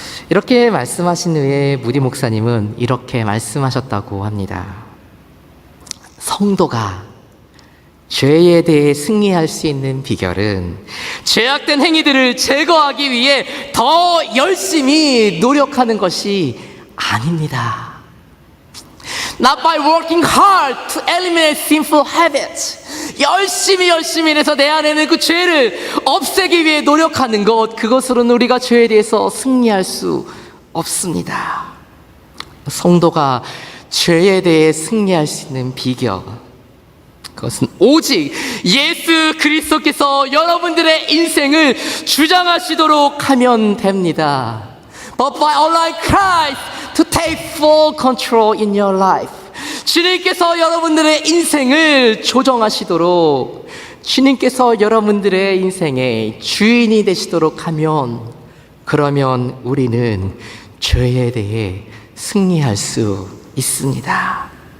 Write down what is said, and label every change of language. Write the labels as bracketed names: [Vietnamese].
[Korean] 이렇게 말씀하신 후에 무디 목사님은 이렇게 말씀하셨다고 합니다. 성도가 죄에 대해 승리할 수 있는 비결은 죄악된 행위들을 제거하기 위해 더 열심히 노력하는 것이 아닙니다. [English] Not by working hard to eliminate sinful habits. [Korean] 열심히 해서 내 안에 있는 그 죄를 없애기 위해 노력하는 것, 그것으로는 우리가 죄에 대해서 승리할 수 없습니다. 성도가 죄에 대해 승리할 수 있는 비결, 그것은 오직 예수 그리스도께서 여러분들의 인생을 주장하시도록 하면 됩니다. [English] But by allowing Christ to take full control in your life. [Korean] 주님께서 여러분들의 인생을 조정하시도록, 주님께서 여러분들의 인생의 주인이 되시도록 하면, 그러면 우리는 죄에 대해 승리할 수 있습니다.